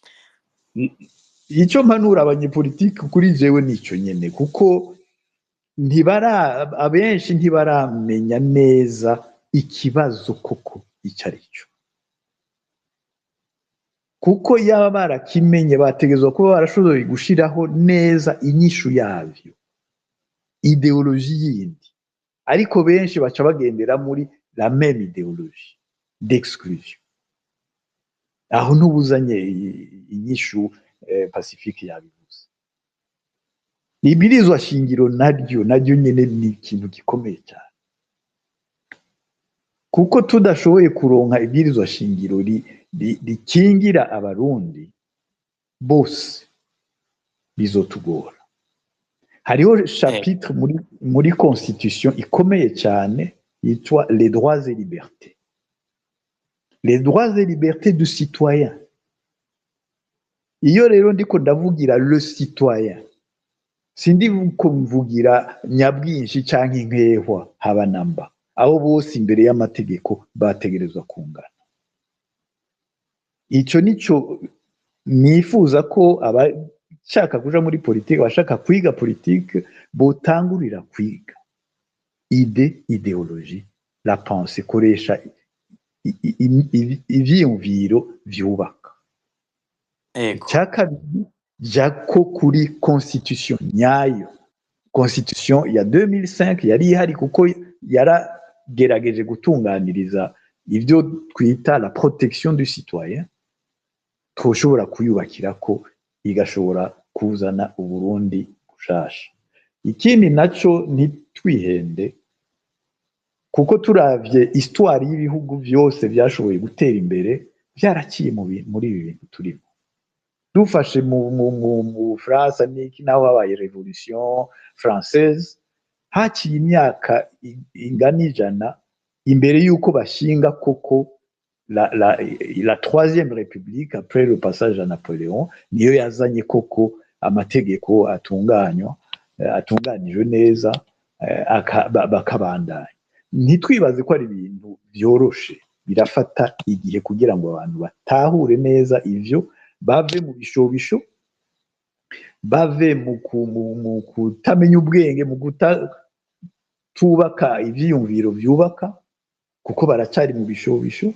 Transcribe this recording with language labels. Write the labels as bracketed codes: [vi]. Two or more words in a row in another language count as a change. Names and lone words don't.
[rn] Icyo mpanura abanyepolitike kuri jewe nico nyene, kuko abenshi ntibaramenya neza ikibazo koko icarico. Kuko yaba barakimenye bategezwa kuba barashoboye gushiraho neza inyishu yavyo, ideology yindi. Ariko benshi baca bagendera muri [fr] la même idéologie d'exclusion. [rn] Aho ntubuzanye inyishu Pacifique yabivuze. Ibwirizwa shingiro naryo nyene ni ikintu gikomeye cyane. Kuko tudashoboye kuronka ibwirizwa shingiro rikingira abarundi bose bizotugora. Hariho chapitre muri constitution ikomeye cyane yitwa [fr] les droits et libertés. Les droits et libertés du citoyen. [rn] Iyo rero ndiko ndavugira le citoyen, sindi mvugira nyabwinshi canke inkehwa haba namba. Abo bose imbere y'amategeko bategerezwa kungana. Ico nico nifuza ko abashaka kuja muri politike, abashaka kwiga politike botangurira kwiga. [fr] Idéologie, la pensée, [rn] koresha ivyiyumviro vyubaka. Icyakabiri jako kuri constitution nyayo. Constitution ya 2005 yari ihari kuko yaragerageje gutunganiriza ivyo twita [fr] la protection du citoyen, [rn] twoshobora kuyubakira ko igashobora kuzana Uburundi bushasha. Ikindi naco ntitwihende, kuko turavye histoire y'ibihugu byose byashoboye gutera imbere byaraciye muri ibi bintu turimo. Dufashe mu France niki naho habaye [fr] revolution française, [rn] haciye imyaka ingana ijana imbere yuko bashinga koko [fr] la troisième république après le passage à Napoléon, [rn] niyo yazanye koko amategeko atunganijwe neza bakabandanya. Ntitwibaze ko ari ibintu byoroshe, birafata igihe kugira ngo abantu batahure neza ivyo, bave mu bishobisho, bave mu kutamenya ubwenge, mu tubaka ivyiyumviro vyubaka, kuko baracari mu bishobisho.